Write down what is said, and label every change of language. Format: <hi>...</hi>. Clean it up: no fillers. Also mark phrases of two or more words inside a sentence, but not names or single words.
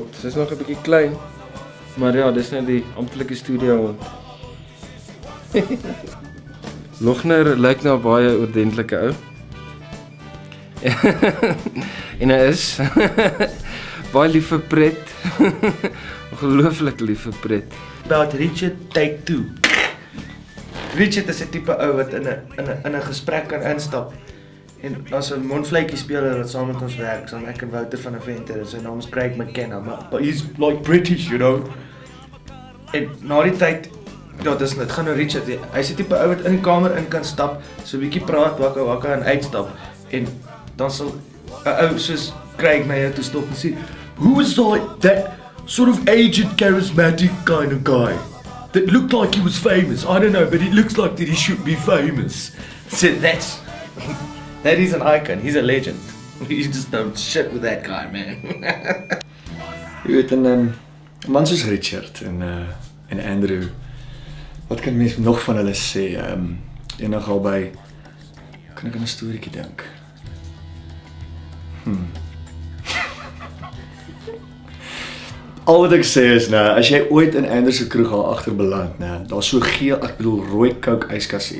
<af>Sy is nog 'n bietjie klein. Maar ja, dis net die amptelike studio. Logner lyk nou baie ordentlike ou. En hy is baie lief vir pret. Ongelooflik lief vir pret.</af> <en>About Richard take 2.</en> <af>Richard is 'n tipe ou wat in 'n gesprek kan instap. En as 'n mondvletjie speler wat saam met ons werk, saam ek en Wouter van 'n Venter, en sy naam is Craig McKenna,</af> <en>but he's like British, you know.</en> <af>En na die tyd, ja, dis net gaan nou Richard. Hy's 'n tipe ou wat in die kamer in kan stap, so 'n bietjie praat, wakka en uitstap. En dan sal 'n ou soos Craig na jou toe stop en sê,</af> <en>"Who was like that sort of aged, charismatic kind of guy that looked like he was famous? I don't know, but it looks like that he should be famous." So that is an icon. He's a legend. You just don't shit with that guy, man.</en> <af>Jy weet, een man soos Richard en Andrew, wat kan mens nog van hulle sê? Enig al by, kan ek aan 'n storieetjie dink? Al wat ek sê is, as jy ooit in Andrew se kroeg al agter beland, daar's so geel, ek bedoel rooi Coke yskassie.</af>